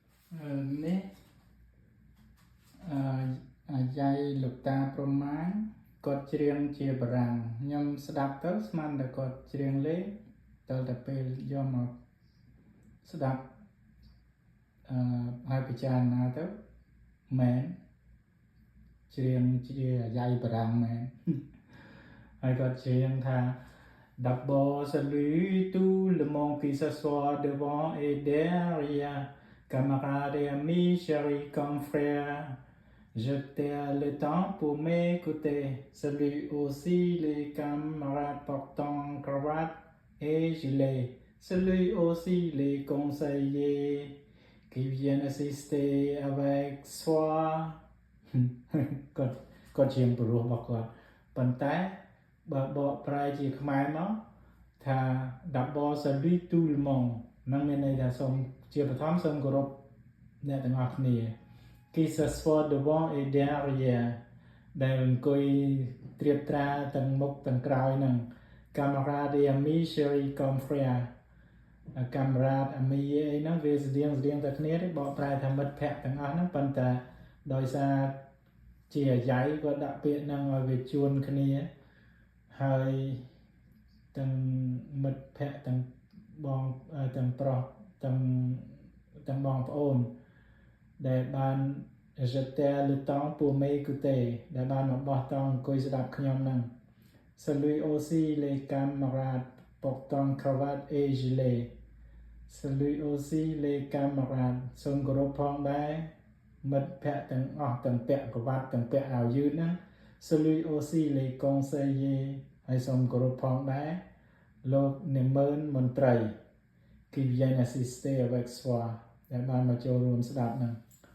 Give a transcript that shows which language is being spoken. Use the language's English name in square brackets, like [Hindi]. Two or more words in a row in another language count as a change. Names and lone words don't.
[Khmer] នេះយាយលោកតាប្រមាណគាត់ច្រៀងជាបារាំងខ្ញុំស្ដាប់ទៅស្មានតែគាត់ច្រៀងលេងតែពេលយកមកស្ដាប់ ហើយពិចារណាទៅមែនច្រៀងជាយាយបារាំងមែនហើយ គាត់ច្រៀងថា [French] D'abord salut tout le monde qui s'assoit devant et derrière camarades et amis chéris confrères je t'ai le temps pour m'écouter salut aussi les camarades portant cravate et gilet salut aussi les conseillers qui viennent assister avec soi [Khmer] គាត់ជាងព្រោះរបស់គាត់ប៉ុន្តែបើបកប្រែជាខ្មែរមកថា [French] D'abord salut tout le monde [Khmer] នឹងមានន័យថាសូមជាបឋមសូមគោរពអ្នកទាំងអស់គ្នា [French] qui s'assoit devant et derrière [Khmer] ដែលអង្គុយត្រៀប ត្រាទាំងមុខទាំងក្រោយនឹង [French] camarades et amis chéris confrères camarade ami [Khmer] អីហ្នឹងវាស្តៀងតែគ្នាទេបកប្រែថាមិត្តភ័ក្តិទាំងអស់ហ្នឹង ប៉ុន្តែដោយសារជាអាយ៉ៃគាត់ដាក់ពាក្យហ្នឹងឲ្យវាជួនគ្នាហើយទាំងមិត្តភ័ក្តិទាំងបងទាំងប្រុសទាំង បងប្អូនដែលបាន [French] jeter le temps pour m'écouter [Khmer] ដែលបានមកបោះតង់អង្គុយស្ដាប់ខ្ញុំហ្នឹង [French] Salut aussi les camarades portant cravate et gilet Salut aussi les camarades [Khmer] សូមគោរពផងដែរមិត្តភ័ក្តិទាំងអស់ទាំងពាក់ក្រវ៉ាត់ទាំងពាក់អាវយឺតហ្នឹង [French] Salut aussi les conseillers [Khmer] ហើយសូមគោរពផងដែរលោកនិមឺនមន្ត្រី [French] qui viennent assister avec soi [Khmer] ដែលបានមកចូលរួមស្ដាប់ហ្នឹង